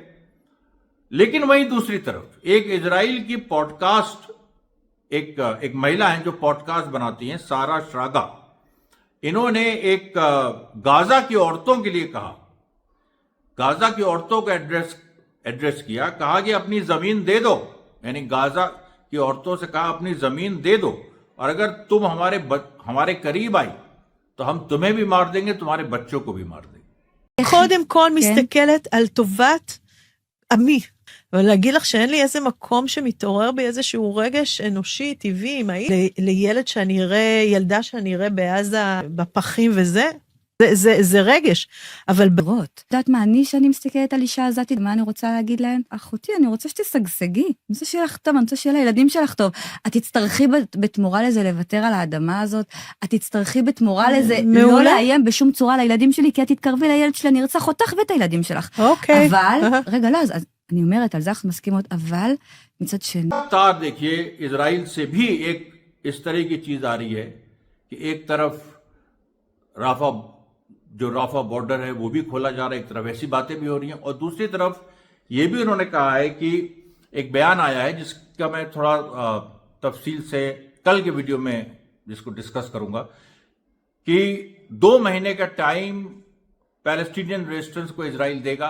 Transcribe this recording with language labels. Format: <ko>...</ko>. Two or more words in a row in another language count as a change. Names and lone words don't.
<hi>लेकिन वहीं दूसरी तरफ एक इजराइल की पॉडकास्ट, एक महिला है जो पॉडकास्ट बनाती हैं, सारा श्रागा, इन्होंने एक गाजा की औरतों के लिए कहा, गाजा की औरतों को एड्रेस किया, कहा कि अपनी जमीन दे दो, यानी गाजा की औरतों से कहा अपनी जमीन दे दो, और अगर तुम हमारे करीब आई तो हम तुम्हें भी मार देंगे, तुम्हारे बच्चों को भी मार देंगे.</hi> <he>קודם כל מסתכלת על טובת עמי, ולהגיד לך שאין לי איזה מקום שמתעורר בי איזשהו רגש אנושי, טבעי, אמאי, לילד שאני אראה, ילדה שאני אראה בעזה בפחים וזה, זה רגש, אבל ברות. יודעת מה, שאני מסתכלת על אישה הזאת, מה אני רוצה להגיד להם? אחותי, אני רוצה שתשגשגי. אני רוצה שיהיה לך טוב, אני רוצה שיהיה לילדים שלך טוב. את תצטרכי בתמורה לזה לוותר על האדמה הזאת, את תצטרכי בתמורה לזה לא לאיים בשום צורה לילדים שלי, כי את תתקרבי לילד שלי, אני ארצח אותך ואת הילדים שלך. אוקיי. אבל, רגע, לא, אז אני אומרת, על זה אנחנו מסכימות, אבל מצד שני...</he> <hi>तार देखिए, इजराइल से भी एक इस तरह की चीज आ रही है कि एक तरफ राफा बॉर्डर है वो भी खोला जा रहा है, एक तरफ ऐसी बातें भी हो रही हैं, और दूसरी तरफ ये भी उन्होंने कहा है कि एक बयान आया है जिसका मैं थोड़ा तफसील से कल के वीडियो में जिसको डिस्कस करूंगा, कि 2 महीने का टाइम</hi> <en>Palestinian resistance</en> <hi>को इजराइल देगा.</hi>